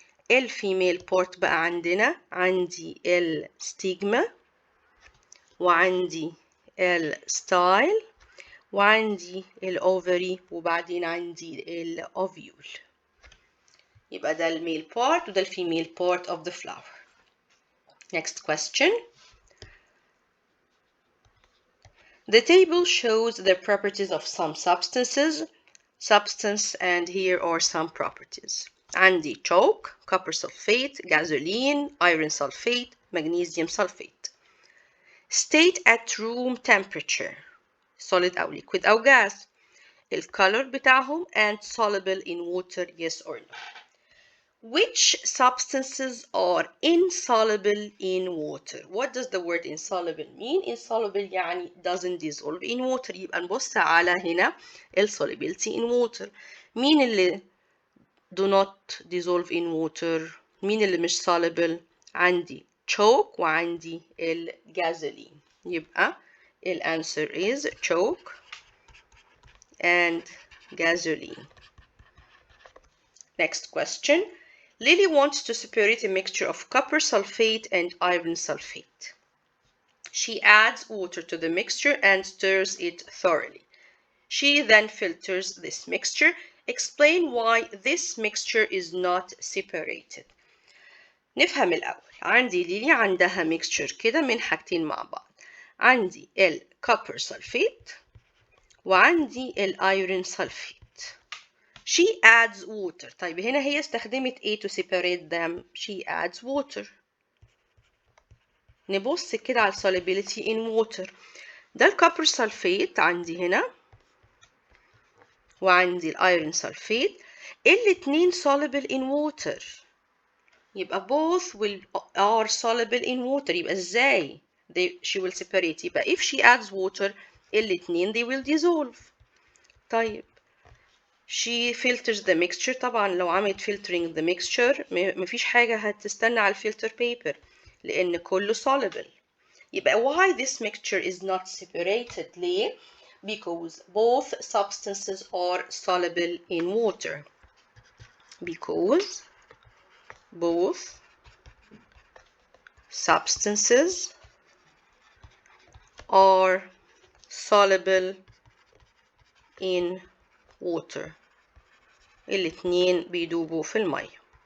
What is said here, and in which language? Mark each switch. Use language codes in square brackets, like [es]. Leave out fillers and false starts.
[ar] الفيميل بورت بقى عندي الستيجما وعندي الستايل وعندي الأوفري وبعدين عندي الأوفيول. يبقى ده الميل بارت وده الفيميل بارت [en] of the flower. Next question. The table shows the properties of some substance, and here are some properties. [ar] عندي [en] chalk, copper sulfate, gasoline, iron sulfate, magnesium sulfate. State at room temperature, solid أو liquid أو gas. الcolor بتاعهم and soluble in water, yes or no. Which substances are insoluble in water? What does the word insoluble mean? Insoluble [ar] يعني [en] doesn't dissolve in water. [ar] يبقى نبص على هنا solubility in water. مين اللي [en] do not dissolve in water؟ [ar] مين اللي مش soluble؟ عندي chalk وعندي الجازولين. [en] يبقى answer is chalk and gasoline. Next question. Lily wants to separate a mixture of copper sulfate and iron sulfate. She adds water to the mixture and stirs it thoroughly. She then filters this mixture. Explain why this mixture is not separated. [ar] نفهم الأول. عندي ليلي عندها mixture كده من حاجتين مع بعض. عندي copper sulfate وعندي iron sulfate. [en] She adds water. [ar] طيب هنا هي استخدمت ايه [en] to separate them؟ She adds water. [ar] نبص كده على [en] solubility in water. [ar] ده الكوبر سلفيت عندي هنا وعندي الايرون سلفيت، الاتنين [en] soluble in water. يبقى both are soluble in water. [ar] يبقى ازاي [en] she will separate؟ يبقى if she adds water [ar] الاتنين [en] they will dissolve. طيب she filters the mixture. [ar] طبعا لو عملت [en] filtering the mixture [ar] مفيش حاجة هتستنى على الفلتر paper لأن كله soluble. [en] يبقى why this mixture is not separated؟ [ar] ليه؟ [en] Because both substances are soluble in water. Because both substances are soluble in water. [ar] الاتنين بيدوبوا في المية.